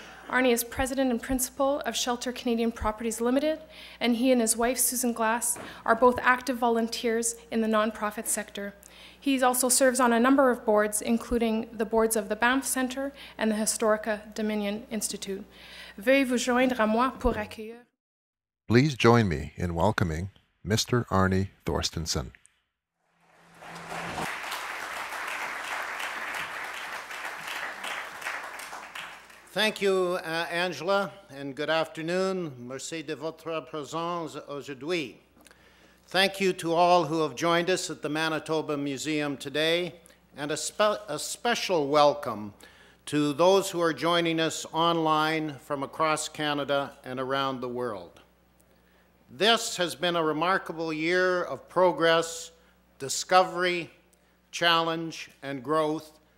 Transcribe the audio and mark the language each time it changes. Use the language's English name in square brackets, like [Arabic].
[English] Arnie is president and principal of Shelter Canadian Properties Limited, and he and his wife, Susan Glass, are both active volunteers in the nonprofit sector. He also serves on a number of boards, including the boards of the Banff Centre and the Historica Dominion Institute. [French] Veuillez vous joindre à moi pour accueillir. [English] Please join me in welcoming Mr. Arnie Thorstensen. Thank you, Angela, and good afternoon. [French] Merci de votre présence aujourd'hui. [English] Thank you to all who have joined us at the Manitoba Museum today, and a special welcome to those who are joining us online from across Canada and around the world. This has been a remarkable year of progress, discovery, challenge, and growth